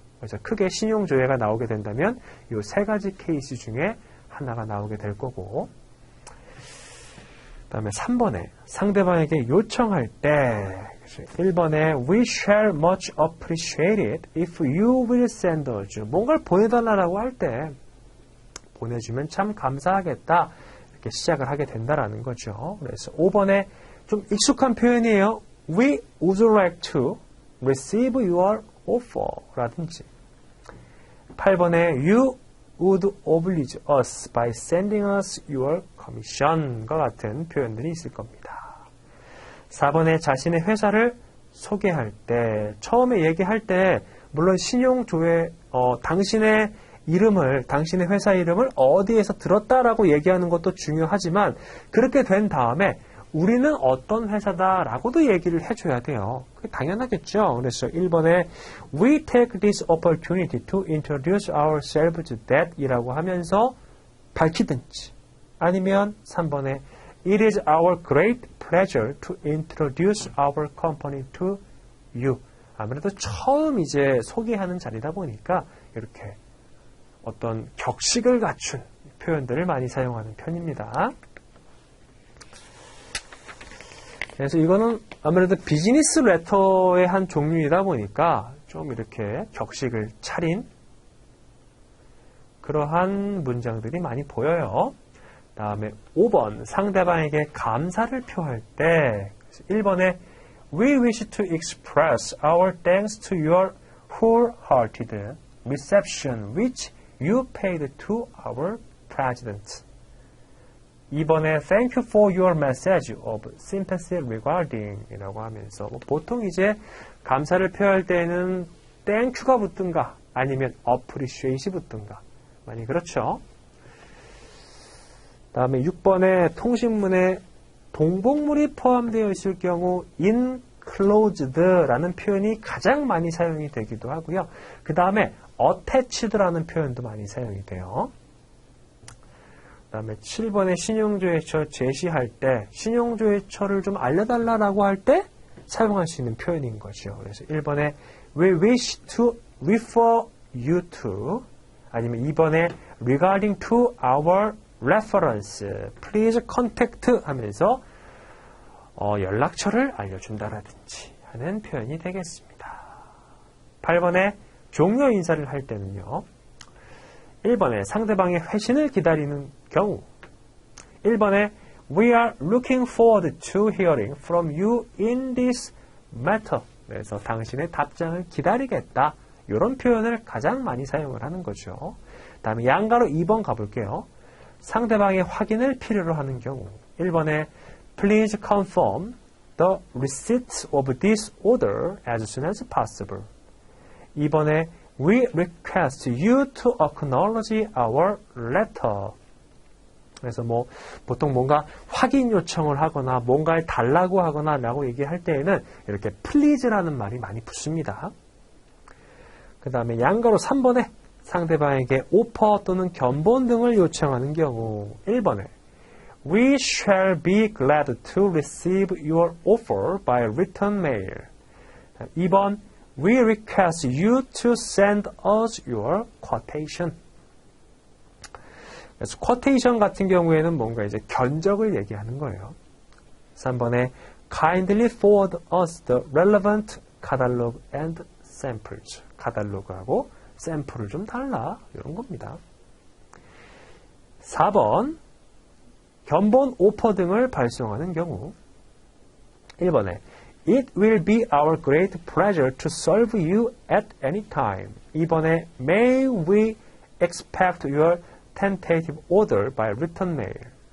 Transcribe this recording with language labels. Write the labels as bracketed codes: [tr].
[ko] 그래서 크게 신용조회가 나오게 된다면 이 세 가지 케이스 중에 하나가 나오게 될 거고 그 다음에 3번에 상대방에게 요청할 때 1번에 [en] We shall much appreciate it if you will send us. [ko] 뭔가를 보내달라고 할 때 보내주면 참 감사하겠다. 이렇게 시작을 하게 된다라는 거죠. 그래서 5번에 좀 익숙한 표현이에요. [en] We would like to receive your offer [ko] 라든지 8번에 [en] You would oblige us by sending us your commission [ko] 과 같은 표현들이 있을 겁니다. 4번에 자신의 회사를 소개할 때 처음에 얘기할 때 물론 신용조회 당신의 회사 이름을 어디에서 들었다라고 얘기하는 것도 중요하지만 그렇게 된 다음에 우리는 어떤 회사다라고도 얘기를 해줘야 돼요. 그게 당연하겠죠. 그래서 1번에 [en] We take this opportunity to introduce ourselves that [ko] 이라고 하면서 밝히든지 아니면 3번에 [en] It is our great pleasure to introduce our company to you. [ko] 아무래도 처음 이제 소개하는 자리다 보니까 이렇게 어떤 격식을 갖춘 표현들을 많이 사용하는 편입니다. 그래서 이거는 아무래도 비즈니스 레터의 한 종류이다 보니까 좀 이렇게 격식을 차린 그러한 문장들이 많이 보여요. 다음에 5번 상대방에게 감사를 표할 때 1번에 [en] We wish to express our thanks to your wholehearted reception which you paid to our president. [ko] 2번에 [en] Thank you for your message of sympathy regarding [ko] 이라고 하면서 보통 이제 감사를 표할 때는 [en] Thank you [ko] 가 붙든가 아니면 appreciate이 붙든가 많이 그렇죠. 다음에 6번에 통신문에 동복물이 포함되어 있을 경우 enclosed라는 표현이 가장 많이 사용이 되기도 하고요. 그 다음에 attached라는 표현도 많이 사용이 돼요. 그 다음에 7번에 신용조회처 제시할 때 신용조회처를 좀 알려달라고 할 때 사용할 수 있는 표현인 거죠. 그래서 1번에 [en] We wish to refer you to [ko] 아니면 2번에 [en] Regarding to our reference, please contact [ko] 하면서 연락처를 알려준다라든지 하는 표현이 되겠습니다. 8번에 종료 인사를 할 때는요. 1번에 상대방의 회신을 기다리는 경우 1번에 [en] We are looking forward to hearing from you in this matter. [ko] 그래서 당신의 답장을 기다리겠다. 이런 표현을 가장 많이 사용을 하는 거죠. 다음에 양가로 2번 가볼게요. 상대방의 확인을 필요로 하는 경우 1번에 [en] Please confirm the receipt of this order as soon as possible. [ko] 2번에 [en] We request you to acknowledge our letter. [ko] 그래서 뭐 보통 뭔가 확인 요청을 하거나 뭔가를 달라고 하거나 라고 얘기할 때에는 이렇게 please라는 말이 많이 붙습니다. 그 다음에 양가로 3번에 상대방에게 오퍼 또는 견본 등을 요청하는 경우 1번에 [en] We shall be glad to receive your offer by written mail. [ko] 2번 [en] We request you to send us your quotation. [ko] 그래서 quotation 같은 경우에는 뭔가 이제 견적을 얘기하는 거예요. 3번에 [en] Kindly forward us the relevant catalog and samples. [ko] 카탈로그하고 샘플을 좀 달라. 이런 겁니다. 4번 견본 오퍼 등을 발송하는 경우 1번에 [en] It will be our great pleasure to serve you at any time. [ko] 2번에 [en] May we expect your tentative order by written mail.